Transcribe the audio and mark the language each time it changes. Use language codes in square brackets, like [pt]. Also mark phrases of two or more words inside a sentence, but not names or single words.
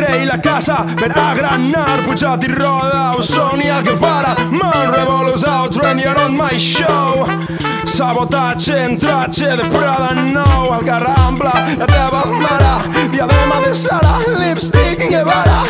[ca] la casa per agrannar, pujat i roda, Sonia Guevara, m'han revolucionat, [en] trendy on my show. [ca] Sabotatge en tratge de Prada nou, Algarra Ampla, la teva mare, diadema de Sara, lipstick Guevara.